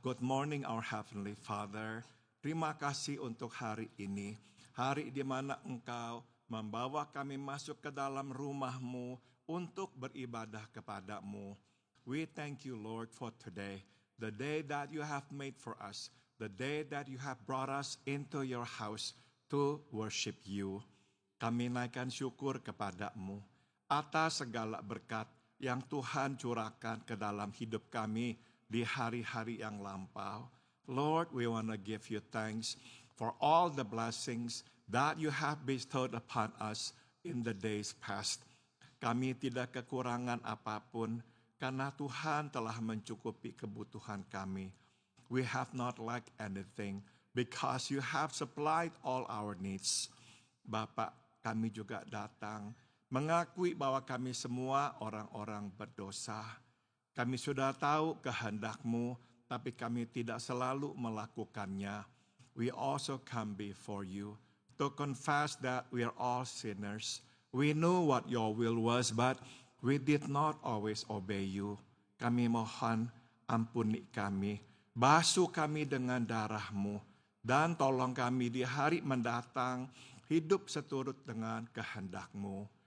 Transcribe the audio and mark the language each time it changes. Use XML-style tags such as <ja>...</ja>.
<en>Good morning our Heavenly Father.</en> <id>Terima kasih untuk hari ini. Hari di mana Engkau membawa kami masuk ke dalam rumah-Mu untuk beribadah kepadamu.</id> <en>We thank you Lord for today. The day that you have made for us. The day that you have brought us into your house to worship you.</en> <id>Kami naikkan syukur kepadamu atas segala berkat yang Tuhan curahkan ke dalam hidup kami di hari-hari yang lampau.</id> <en>Lord, we want to give you thanks for all the blessings that you have bestowed upon us in the days past.</en> <id>Kami tidak kekurangan apapun karena Tuhan telah mencukupi kebutuhan kami.</id> <en>We have not lacked anything because you have supplied all our needs.</en> <id>Bapak, kami juga datang mengakui bahwa kami semua orang-orang berdosa. Kami sudah tahu kehendak-Mu, tapi kami tidak selalu melakukannya.</id> <en>We also come before you to confess that we are all sinners. We know what your will was, but we did not always obey you.</en> <id>Kami mohon ampuni kami, basuh kami dengan darah-Mu, dan tolong kami di hari mendatang hidup seturut dengan kehendak-Mu.</id>